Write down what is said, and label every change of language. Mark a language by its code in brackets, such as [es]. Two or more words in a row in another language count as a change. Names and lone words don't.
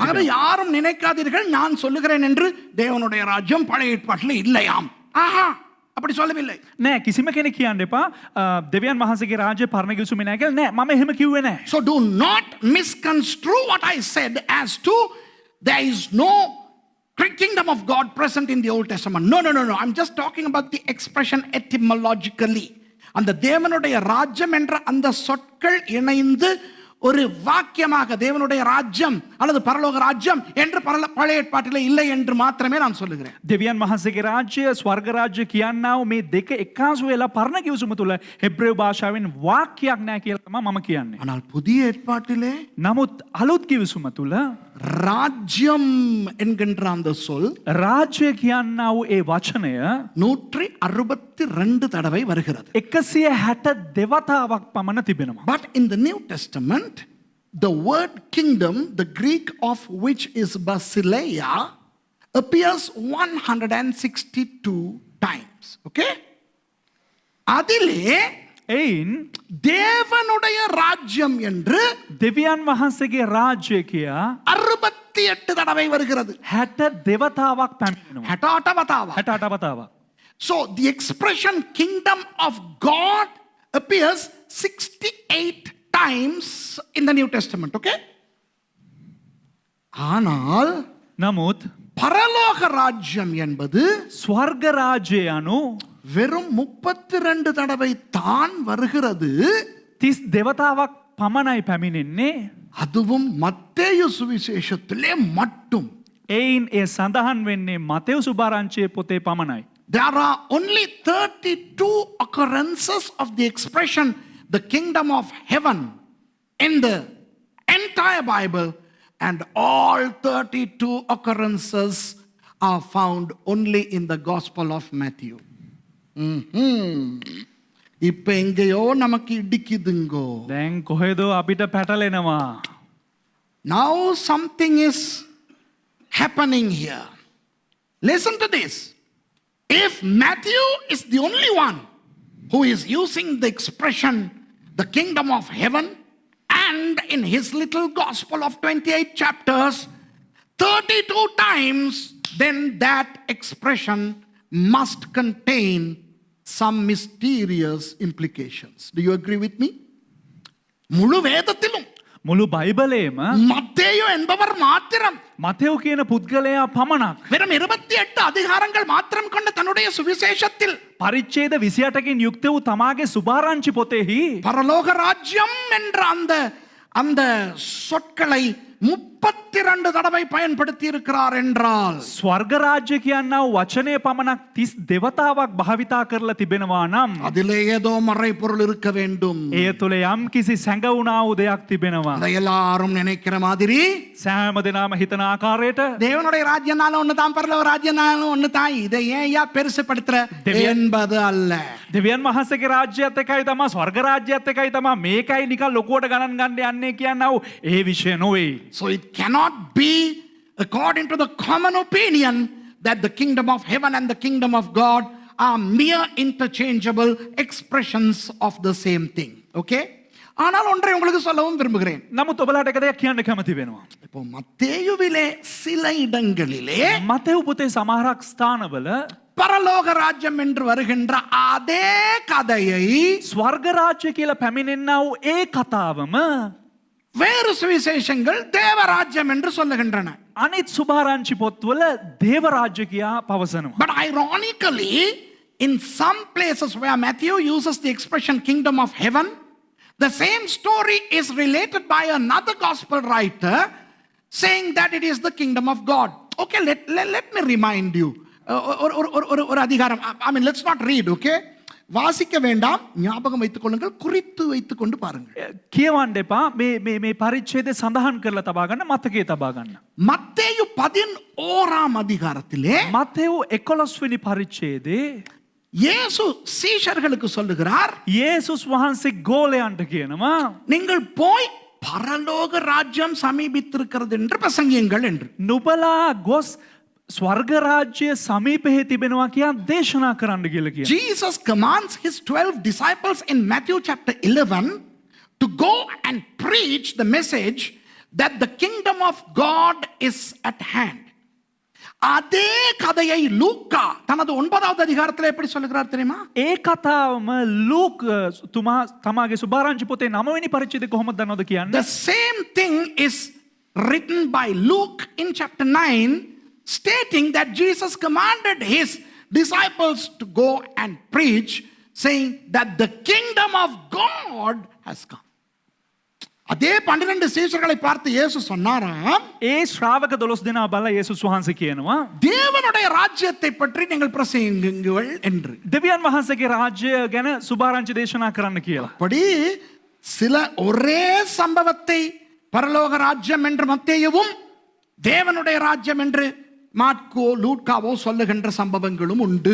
[ta] ஆகவே [si] තිබෙනවා. [ta] யாரும் நினைக்காதீர்கள் நான் சொல்லுகிறேன் என்று தேவனுடைய ராஜ்யம் பழைய ஏற்பாட்டில் இல்லையாம். ஆஹா, அப்படி சொல்லவில்லை. [si] නෑ කිසිම කෙනෙක් කියන්න එපා දෙවියන් වහන්සේගේ රාජ්‍ය පරණ ගිවිසුමේ නෑ කියලා. නෑ මම එහෙම කිව්වේ නෑ. [en] So do not misconstrue what I said as to there is no kingdom of God present in the Old Testament. No. I'm just talking about the expression etymologically. [ta] அந்த தேவனுடைய ராஜ்யம் என்ற அந்த சொற்கள் இணைந்து ஒரு வாக்கியமாக தேவனுடைய ராஜ்யம் அல்லது பரலோக ராஜ்யம் என்று பழைய ஏற்பாட்டிலே இல்லை என்று மாத்திரமே நான் சொல்லுகிறேன். [si] දෙවියන් වහන්සේගේ රාජ්‍ය ස්වර්ග රාජ්‍ය කියන්නා වූ මේ දෙක එකාසු වෙලා පරණ ගිවිසුම තුළ හෙබ්‍රේව භාෂාවෙන් වාක්‍යයක් නෑ කියලා තමයි මම කියන්නේ. [ta] ஆனால் புதிய ஏற்பாட்டிலே [si] නමුත් අලුත් ගිවිසුම තුළ [ta] ராஜ்யம் என்கின்ற அந்த சொல் [si] රාජ්‍ය කියන්නා වූ ඒ වචනය [ta] 162 தடவை வருகிறது. [si] 162 වතාවක් පමණ තිබෙනවා. [en] But in the New Testament, the word kingdom, the Greek of which is basileia, appears 162 times. [ta] Okay? அதிலே [si] එයින් [ta] தேவனுடைய ராஜ்யம் என்று [si] දෙවියන් වහන්සේගේ රාජ්‍ය කියා [ta] 68 தடவை வருகிறது. [si] 62 වතාවක් පැමිණෙනවා. 68 වතාවක්. [en] So the expression kingdom of God appears 68 times in the New Testament. [ta] Okay? ஆனால் [si] නමුත් [ta] பரலோக ராஜ்யம் என்பது [si] ස්වර්ග රාජ්‍ය යනු [ta] வெறும் 32 தடவை தான் வருகிறது. [si] 32 වතාවක් පමණයි පැමිණෙන්නේ. [ta] அதுவும் மத்தேயு சுவிசேஷத்திலே மட்டும். [si] එයින් ඒ සඳහන් වෙන්නේ මතෙව් සුභාරංචියේ පොතේ පමණයි. [en] There are only 32 occurrences of the expression the kingdom of heaven in the entire Bible, and all 32 occurrences are found only in the Gospel of Matthew. [ta] இப்ப எங்கேயோ நமக்கு இடிக்குதுங்கோ. [si] දැන් කොහෙදෝ අපිට පැටලෙනවා. [en] Now something is happening here. Listen to this. If Matthew is the only one who is using the expression the kingdom of heaven, and in his little gospel of 28 chapters 32 times, then that expression must contain some mysterious implications. Do you agree with me? [ta] முழு வேதத்திலும் [si] මුළු බයිබලේම [ta] மத்தேயு என்பவர் மாத்திரம் [si] මතෙව් කියන පුද්ගලයා පමණක් [ta] வெறும் 28 அதிகாரங்கள் மாத்திரம் கொண்ட தன்னுடைய சுவிசேஷத்தில் [si] පරිච්ඡේද 28කින් යුක්ත වූ තමාගේ සුභාරංචි පොතෙහි [ta] பரலோக ராஜ்யம் என்ற அந்த சொற்களை 32 தடவை பயன்படுத்தி இருக்கிறார் என்றால் [si] ස්වර්ග රාජ්‍ය කියන්නා වූ වචනය පමණක් 32 වතාවක් භාවිතා කරලා තිබෙනවා නම් [ta] அதிலே ஏதோ மறைபொருள் இருக்க வேண்டும். [si] එය තුළ යම් කිසි සැඟවුණා වූ දෙයක් තිබෙනවා. [ta] அதை எல்லாரும் நினைக்கிற மாதிரி [si] සෑම දෙනාම හිතන ආකාරයට [ta] தேவனுடைய ராஜ்யனாலும் ஒண்ணு தான், பரலோக ராஜ்யனாலும் ஒண்ணு தான், இதை ஏன் பெருசுபடுத்துற என்பது அல்ல. [si] දෙවියන් වහන්සේගේ රාජ්‍යයත් එකයි තමා ස්වර්ග රාජ්‍යයත් එකයි තමා මේකයි නිකන් ලොකුවට ගණන් ගන්න යන්නේ කියනවා ඒ විෂය නොවේ. [en] So it cannot be according to the common opinion that the kingdom of heaven and the kingdom of God are mere interchangeable expressions of the same thing. Okay? [ta] ஆனால் ஒன்றை உங்களுக்கு சொல்லவும் விரும்புகிறேன். [si] නමුත් ඔබලාට එක දෙයක් කියන්න කැමති වෙනවා. [ta] இப்போ மத்தேயுவிலே சில இடங்களிலே [si] මතෙව් පොතේ සමහරක් ස්ථානවල [ta] பரலோக ராஜ்யம் என்று வருகின்ற அதே கதையை [si] ස්වර්ග රාජ්‍ය කියලා පැමිණෙනා වූ ඒ කතාවම [ta] வேறு சுவிசேஷங்கள் தேவராஜ்யம் என்று சொல்லுகின்றன. [si] අනිත් සුභාරංචි පොත්වල දේව රාජ්‍ය කියා පවසනවා. [en] But ironically, in some places where Matthew uses the expression kingdom of heaven, the same story is related by another gospel writer saying that it is the kingdom of God. Okay, let me remind you. [ta] ஒரு அதிகாரம், [en] I mean, let's not read, okay? [ta] வாசிக்க வேண்டாம், ஞாபகம் வைத்துக் கொள்ளுங்கள், குறித்து வைத்துக் கொண்டு பாருங்கள். [si] කියවන්න එපා මේ පරිච්ඡේදය සඳහන් කරලා තබා ගන්න මතකයේ තබා ගන්න. [ta] மத்தேயு 11ஆம் அதிகாரத்திலே [si] මතෙව් 11 වෙනි පරිච්ඡේදයේ [ta] இயேசு சீஷர்களுக்கு சொல்லுகிறார், [si] යේසුස් වහන්සේ ගෝලයන්ට කියනවා [ta] நீங்கள் போய் பரலோக ராஜ்யம் சமீபித்திருக்கிறது என்று பிரசங்கியுங்கள் என்று. [si] නුබලා ගොස් ස්වර්ග රාජ්‍ය සමීපෙහි තිබෙනවා කියා දේශනා කරන්න කියලා කියනවා. [en] Jesus commands his 12 disciples in Matthew chapter 11 to go and preach the message that the kingdom of God is at hand. [ta] அதே கதையை லூக்கா தனது 9வது அதிகாரத்தில் எப்படி சொல்லுகிறார் தெரியுமா? [si] ඒ කතාවම ලූක් තුමා තමාගේ සුභාරංචි පොතේ 9 වෙනි පරිච්ඡේදයේ කොහොමද දන්නවද කියන්නේ? [en] The same thing is written by Luke in chapter 9, stating that Jesus commanded his disciples to go and preach, saying that the kingdom of God has come. [ta] அதே 12 சீஷர்களை பார்த்து இயேசு சொன்னாராம், [si] ඒ ශ්‍රාවක 12 දෙනා බලලා යේසුස් වහන්සේ කියනවා [ta] தேவனுடைய ராஜ்யத்தை பற்றி நீங்கள் பிரசங்கியுங்கள் என்று. [si] දෙවියන් වහන්සේගේ රාජ්‍ය ගැන සුභාරංචි දේශනා කරන්න කියලා. [ta] அப்படி சில ஒரே சம்பவத்தை பரலோக ராஜ்யம் என்று மத்தேயுவும் தேவனுடைய ராஜ்யம் என்று மார்க்கோ லூக்காவோ சொல்லுகின்ற சம்பவங்களும் உண்டு.